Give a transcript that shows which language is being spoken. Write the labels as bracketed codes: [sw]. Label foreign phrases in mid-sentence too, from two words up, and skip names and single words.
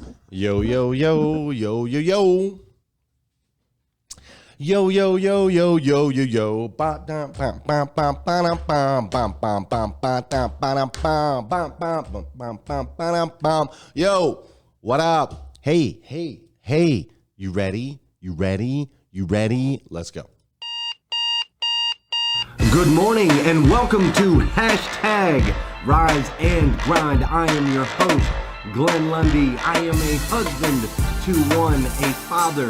[en] Yo, yo, yo, yo, yo, yo. Yo, yo, yo, yo, yo, yo, yo. Ba da bam bam bam bam bam bam bam bam bam bam bam bam bam bam bam bam bam bam. Yo, what up? Hey, hey, hey. You ready? You ready? You ready? Let's go. Good morning and welcome to Hashtag Rise and Grind. I am your host, Glenn Lundy. I am a husband to one, a father